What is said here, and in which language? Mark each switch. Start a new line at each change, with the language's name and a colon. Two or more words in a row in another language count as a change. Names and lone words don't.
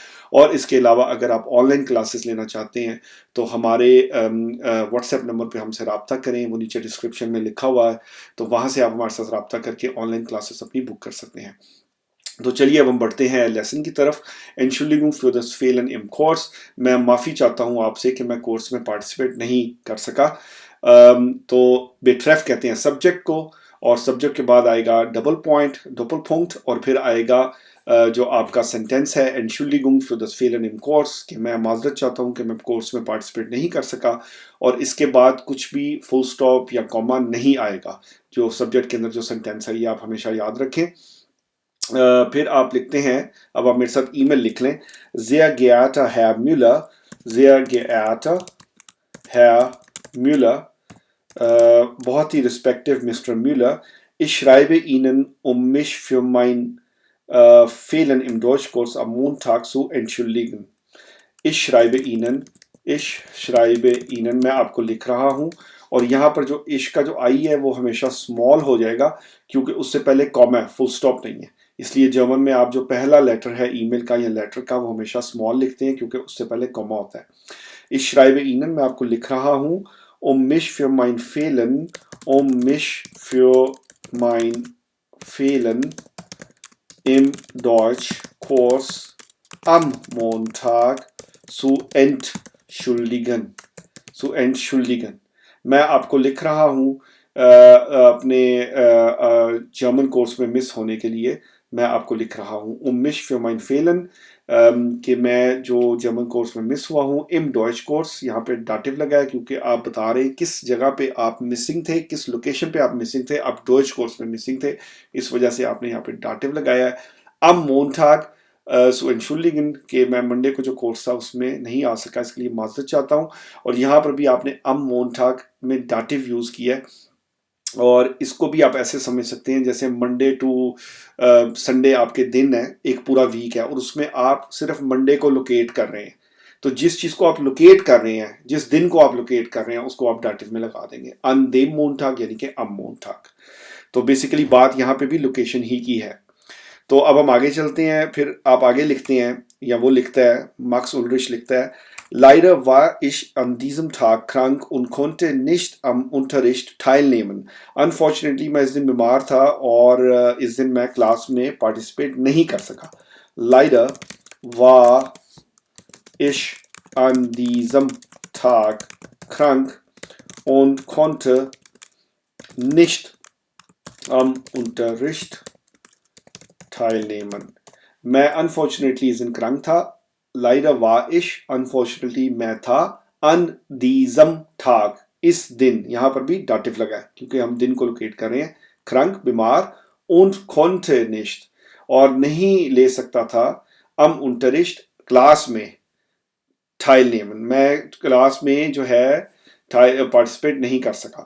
Urdu: اور اس کے علاوہ اگر آپ
English: online classes
Urdu: لینا چاہتے ہیں تو ہمارے واٹس ایپ نمبر پہ ہم سے رابطہ کریں، وہ نیچے ڈسکرپشن میں لکھا ہوا ہے، تو وہاں سے آپ ہمارے ساتھ رابطہ کر کے
English: online classes
Urdu: اپنی بک کر سکتے ہیں. تو چلیے اب ہم بڑھتے ہیں لیسن کی طرف.
German: Entschuldigung für das Fehlen im Kurs.
Urdu: میں معافی چاہتا ہوں آپ سے کہ میں کورس میں پارٹیسپیٹ نہیں کر سکا. تو بیٹریف کہتے ہیں سبجیکٹ کو، اور سبجیکٹ کے بعد آئے گا
English: double point,
German: Doppelpunkt,
Urdu: اور پھر آئے گا جو آپ کا سینٹینس ہے
German: Entschuldigung für das Fehlen im Kurs,
Urdu: کہ میں معذرت چاہتا ہوں کہ میں کورس میں پارٹیسپیٹ نہیں کر سکا. اور اس کے بعد کچھ بھی
English: full stop
Urdu: یا کوما نہیں آئے گا. جو سبجیکٹ کے اندر جو سینٹینس ہے یہ آپ ہمیشہ یاد رکھیں۔ پھر آپ لکھتے ہیں، اب آپ میرے ساتھ ای میل لکھ لیں.
German: Sehr geehrter Herr Müller, sehr geehrter Herr Müller,
Urdu: بہت ہی
English: respective Mister Müller,
German: ich schreibe Ihnen, um mich für mein Fehlen im Deutschkurs am Montag zu entschuldigen. Ich schreibe Ihnen, ich schreibe Ihnen,
Urdu: میں آپ کو لکھ رہا ہوں. اور یہاں پر جو اش کا جو آئی ہے وہ ہمیشہ سمال ہو جائے گا، کیونکہ اس سے پہلے کوما ہے,
English: full stop
Urdu: نہیں ہے. اس لیے جرمن میں آپ جو پہلا لیٹر ہے ای میل کا یا لیٹر کا، وہ ہمیشہ سمال لکھتے ہیں، کیونکہ اس سے پہلے کوما ہوتا ہے.
German: Ich schreibe Ihnen,
Urdu: میں آپ کو لکھ رہا ہوں,
German: um mich für mein Fehlen, um mich für mein Fehlen im Deutschkurs am Montag zu entschuldigen, zu entschuldigen।
Urdu: میں آپ کو لکھ رہا ہوں اپنے جرمن کورس میں مس ہونے کے لیے میں آپ کو لکھ رہا ہوں
German: um mich für mein Fehlen,
Urdu: کہ میں جو جرمن کورس میں مس ہوا ہوں.
German: im Deutsch
Urdu: کورس، یہاں پہ ڈیٹیو لگا ہے کیونکہ آپ بتا رہے ہیں کس جگہ پہ آپ مسنگ تھے، کس لوکیشن پہ آپ مسنگ تھے. آپ
German: Deutschkurs
Urdu: میں مسنگ تھے، اس وجہ سے آپ نے یہاں پہ ڈیٹیو لگایا ہے.
German: am Montag zu entschuldigen,
Urdu: کہ میں منڈے کو جو کورس تھا اس میں نہیں آ سکا، اس کے لیے معذرت چاہتا ہوں. اور یہاں پر بھی آپ نے
German: am Montag
Urdu: میں ڈیٹیو یوز کیا ہے، اور اس کو بھی آپ ایسے سمجھ سکتے ہیں جیسے
English: Monday to Sunday
Urdu: آپ کے دن ہے، ایک پورا ویک ہے، اور اس میں آپ صرف منڈے کو لوکیٹ کر رہے ہیں. تو جس چیز کو آپ لوکیٹ کر رہے ہیں، جس دن کو آپ لوکیٹ کر رہے ہیں، اس کو آپ ڈیٹیو میں لگا دیں گے
German: an dem Montag,
Urdu: یعنی کہ
German: am Montag।
Urdu: تو بیسکلی بات یہاں پہ بھی لوکیشن ہی کی ہے. تو اب ہم آگے چلتے ہیں۔ پھر آپ آگے لکھتے ہیں، یا وہ لکھتا ہے, Max Ulrich لکھتا ہے,
German: Leider war ich an diesem Tag krank und konnte nicht am Unterricht teilnehmen.
English: Unfortunately,
Urdu: میں اس دن بیمار تھا اور اس دن میں کلاس میں پارٹیسپیٹ نہیں کر سکا.
German: Leider war ich an diesem Tag krank und konnte nicht am Unterricht teilnehmen.
Urdu: میں انفارچونیٹلی اس دن کرانک تھا.
German: Leider war ich,
Urdu: انفارچونیٹلی میں تھا,
German: an diesem Tag,
Urdu: اس دن، یہاں پر بھی ڈیٹیو لگا ہے کیونکہ ہم دن کو لوکیٹ کر رہے ہیں. کرانک بیمار,
German: und konnte nicht,
Urdu: اور نہیں لے سکتا تھا,
German: am Unterricht
Urdu: کلاس میں، teilnehmen میں کلاس میں جو ہے پارٹیسپیٹ نہیں کر سکا.